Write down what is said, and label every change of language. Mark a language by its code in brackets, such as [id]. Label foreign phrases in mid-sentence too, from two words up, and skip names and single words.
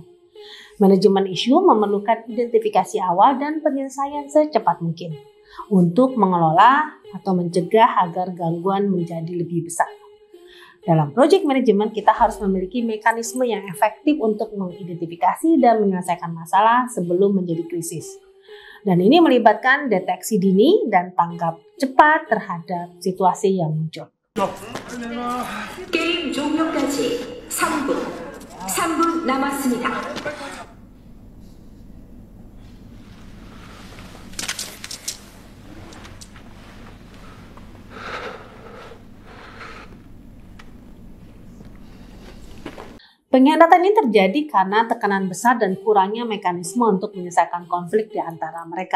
[id] Manajemen isu memerlukan identifikasi awal dan penyelesaian secepat mungkin untuk mengelola atau mencegah agar gangguan menjadi lebih besar. Dalam [en] project management, [id] kita harus memiliki mekanisme yang efektif untuk mengidentifikasi dan menyelesaikan masalah sebelum menjadi krisis. Dan ini melibatkan deteksi dini dan tanggap cepat terhadap situasi yang muncul. [ko] 게임 종료까지 3분 남았습니다. [id] Pengkhianatan ini terjadi karena tekanan besar dan kurangnya mekanisme untuk menyelesaikan konflik di antara mereka.